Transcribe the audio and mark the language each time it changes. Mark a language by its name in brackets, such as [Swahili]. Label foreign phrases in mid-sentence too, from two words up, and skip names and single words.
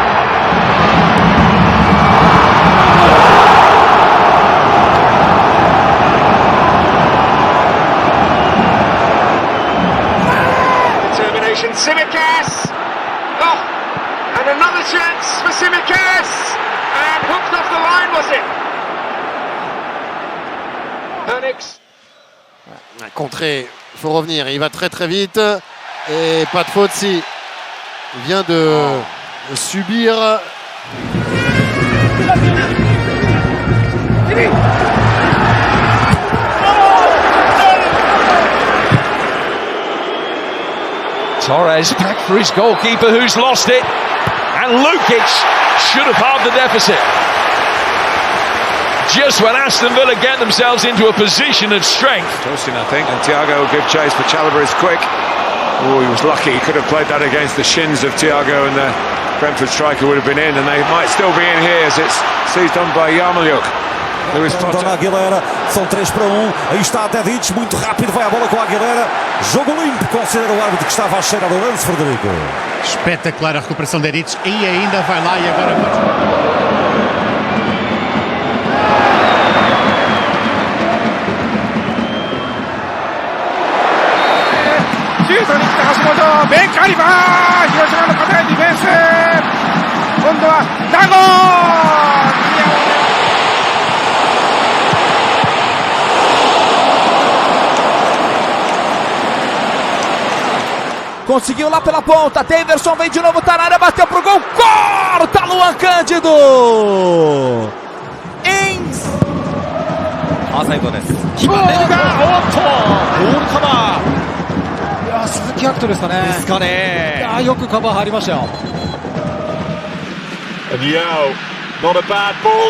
[English] Determination, Tsimikas. Oh, and another chance for Tsimikas. And hooked off the line, was it? Alex. [French] Contré, il faut revenir, il va très très vite. Et pas de faute si il vient de subir. [English] Torres back for his goalkeeper who's lost it, and Lukic should have halved the deficit. Just when Aston Villa get themselves into a position of strength. Tosin, I think, and Thiago will give chase, but Chalobah is quick. Oh, he was lucky, he could have played that against the shins of Thiago, and the Brentford striker would have been in, and they might still be in here as it's seized on by Yarmolyuk. [Portuguese] Dona Aguilera, são 3-1, aí está Dedic, muito rápido, vai a bola com a Aguilera, jogo limpo, considera o árbitro que estava a cheirar o lance, Frederico. Espetacular a recuperação de Dedic, e ainda vai lá e agora... [Japanese] シュートに来た橋本、ベンカリバー、広島の堅いディフェンス、今度はダゴー。 [Portuguese] Conseguiu lá pela ponta, Daverson vem de novo, tá na área, bateu pro gol, corta Luan Cândido! [English] And Yao, not a bad ball.